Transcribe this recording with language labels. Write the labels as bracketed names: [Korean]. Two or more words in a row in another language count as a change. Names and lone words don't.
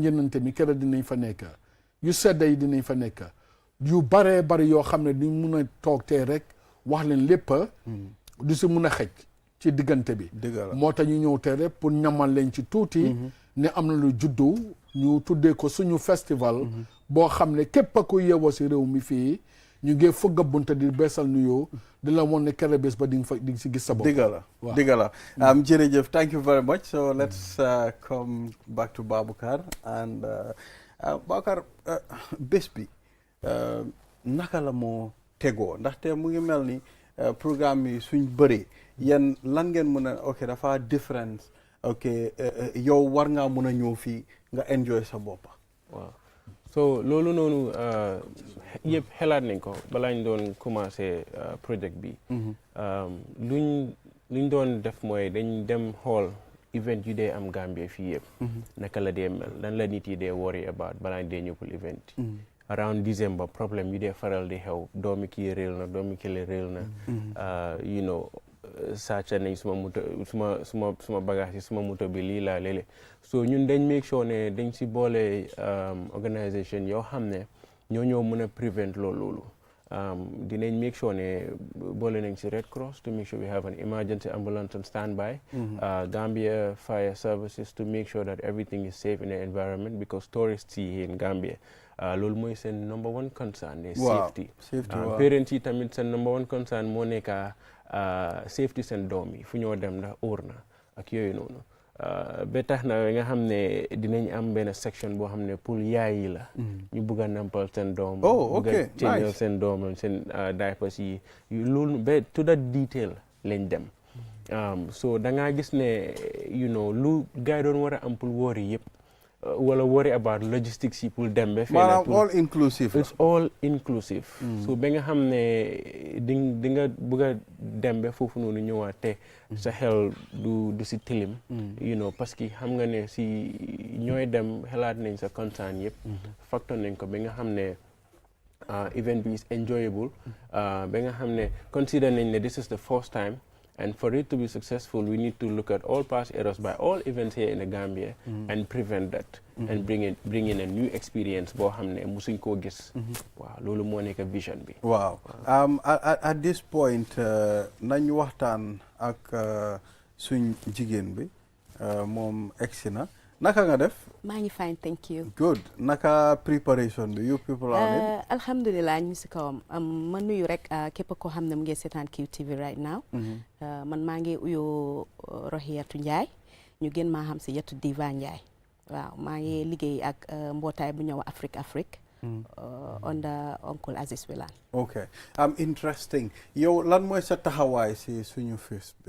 [Wolof] njënante mi kera dinañ fa nekk yu sedda yi dinañ fa nekk yu baree bari yoo xam ne di mun a toog tee rek wax leen lépp du si mun a xej ci diggante bi moo tax ñu ñëw tee rek pour ñamal leen ci tuuti ne am na lu juddu ñu tuddee ko suñu festival boo xam ne képp a ko yeewoo si réew mi fii ñu ngi fëgg a bunta di beesal nuyoo di la woon ne kere bés ba di nga si gis sa bopp. dëgg la jërëjëf [English] thank you very much so let's come back to Baboucar and Baboucar [Wolof] bés bi naka la moo tegoo ndaxte mu ngi mel ni programme yi suñ bëree yéen lan ngeen mën a ok dafa différence ok yow war ngaa mën a ñëw fii nga enjoy sa boppa waaw so loolu noonu yëpp xelaat nañ ko balaa ñu doon [French] commencé projet [Wolof] bi luñ doon def mooy dañ dem xool event yu dee am Gambia fii yëpp naka la dee mel lan la nit yi dee [English] worry about [Wolof] balaa ñu dee ñëppul [English] event around December [Wolof] problème yu dee faral di xew doomi kii réel na doomi kile réel na [English] you know [Wolof] sàcca nañ suma bagage yi suma moto bi lii laa léeg-léeg so ñun dañ [English] make sure [Wolof] ne dañ si boole organisation yoo xam ne ñoo mën a prevent loolu dinañ [English] make sure [Wolof] ne boole nañ si [English] Red Cross to make sure we have an emergency ambulance on standby Gambia Fire Services to make sure that everything is safe in the environment because tourists yi in Gambia [Wolof] loolu mooy seen [English] number one concern [Wolof] ne [English] safety parents [Wolof] yi tamit seen [English] number one concern [Wolof] moo nekk safety seen doom yi fu ñoo dem ndax óor na ak yooyu noonu ba tax na nga xam ne dinañ am benn section boo xam ne pour yaay yi la ñu bugg a nampal seen doom bugg a changeal seen doom seen diapers yi loolu ba [English] to that detail [Wolof] lañ dem so da ngaa gis ne lu gars yi doon war a am pour worry yëpp wala [English] worry about logistics [Wolof] yi pour dem ba [English] maanaam all inclusive it's all inclusive [Wolof] so ba nga xam ne di nga bëgg a dem ba foofu noonu ñëwaat te sa xel du si tilim [French] parce que [Wolof] xam nga ne si ñooy dem xalaat nañ sa concern yëpp factor nañ ko ba nga xam ne event bi [English] is enjoyable [Wolof] ba nga xam ne consider nañ ne [English] this is the first time. And for it to be successful, we need to look at all past errors by all events here in the Gambia and prevent that and bring in a new experience [Wolof] boo xam ne musuñ koo gis. waaw loolu moo nekk vision bi. waaw [English] at this point [Wolof] nañ waxtaan ak suñ jigéen bi moom egsi na naka nga def. maa ngi [English] fine thank you. good naka preparation bi you people are in. [Wolof] alhamdulilah ñu si kawam ma nuyu rek képp koo xam ne mu ngi seetaan QTV [English] right now. [Wolof] man maa ngi uyoo Rohiyatu Ndiaye ñu gën maa xam si Yatu Diva Ndiaye waaw maa ngi liggéey ak mbootaay bu ñëw Afrique under Uncle Aziz Wilane. ok interesting yow lan mooy sa taxawaay si suñu fest bi.